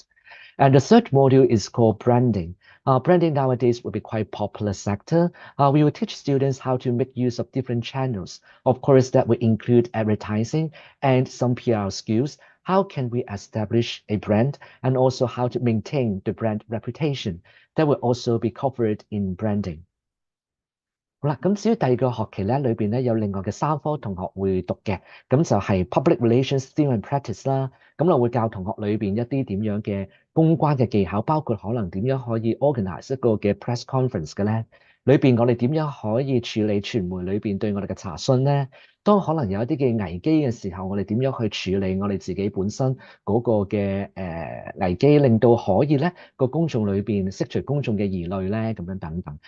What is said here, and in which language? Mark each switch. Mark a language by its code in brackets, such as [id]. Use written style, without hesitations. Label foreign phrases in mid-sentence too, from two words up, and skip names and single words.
[en] And the third module is called branding. Branding nowadays will be quite popular sector. We will teach students how to make use of different channels. Of course, that will include advertising and some PR skills. How can we establish a brand and also how to maintain the brand reputation? That will also be covered in branding. [yue] 好啦，咁至於第二個學期咧，裏邊咧有另外嘅3科同學會讀嘅，咁就係 Public Relations Theory and Practice 啦。咁我會教同學裏邊一啲點樣嘅公關嘅技巧，包括可能點樣可以 organize 一個嘅 [en] press conference [yue] 嘅咧。裏邊我哋點樣可以處理傳媒裏邊對我哋嘅查詢呢？當可能有一啲嘅危機嘅時候，我哋點樣去處理我哋自己本身嗰個嘅危機，令到可以咧個公眾裏邊釋除公眾嘅疑慮咧，咁樣等等。